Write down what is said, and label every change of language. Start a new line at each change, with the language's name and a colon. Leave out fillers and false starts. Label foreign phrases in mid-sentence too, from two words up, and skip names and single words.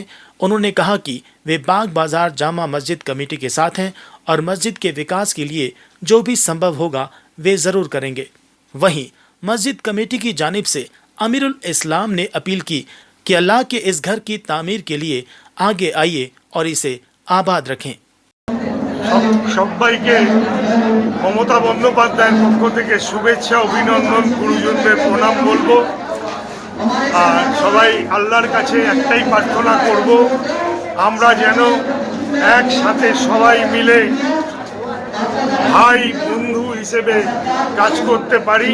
Urdu: انہوں نے کہا کہ وہ باغ بازار جامع مسجد کمیٹی کے ساتھ ہیں اور مسجد کے وکاس کے لیے جو بھی سمبھو ہوگا وہ ضرور کریں گے۔ وہیں مسجد کمیٹی کی جانب سے امیر الاسلام نے اپیل کی کہ اللہ کے اس گھر کی تعمیر کے لیے آگے آئیے اور اسے آباد رکھیں۔
Bangla: সবাইকে মমতা বন্দ্যোপাধ্যায়ের পক্ষ থেকে শুভেচ্ছা অভিনন্দন, গুরুজনদের প্রণাম বলবো। আর সবাই আল্লাহর কাছে একটাই প্রার্থনা করব, আমরা যেন একসাথে সবাই মিলে ভাই বন্ধু হিসেবে কাজ করতে পারি।